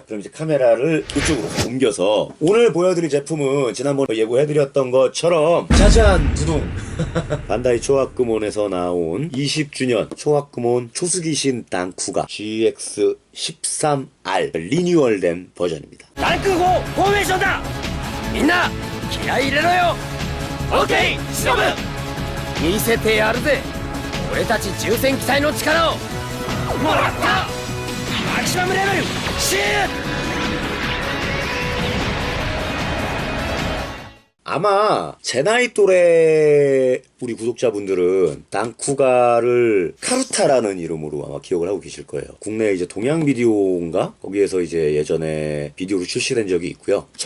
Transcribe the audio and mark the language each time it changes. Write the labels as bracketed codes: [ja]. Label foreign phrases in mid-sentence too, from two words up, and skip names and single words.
[ko] 그럼 이제 카메라를 이쪽으로 옮겨서 오늘 보여드릴 제품은 지난번 예고해드렸던 것처럼 짜잔 두둥 반다이 초합금온에서 나온 20주년 초합금온 초수기신 단쿠가 GX13R 리뉴얼된 버전입니다. [ja] ダンク号フォーメーションだみんな気合い入れろよオーケー忍見せてやるぜ俺たち重戦機体の力をもらったマキシマムレベルシュー [ko] 아마 제 나이 또래 우리 구독자분들은 단쿠가를 카루타라는 이름으로 아마 기억을 하고 계실 거예요. 국내 이제 동양 비디오인가? 거기에서 이제 예전에 비디오로 출시된 적이 있고요.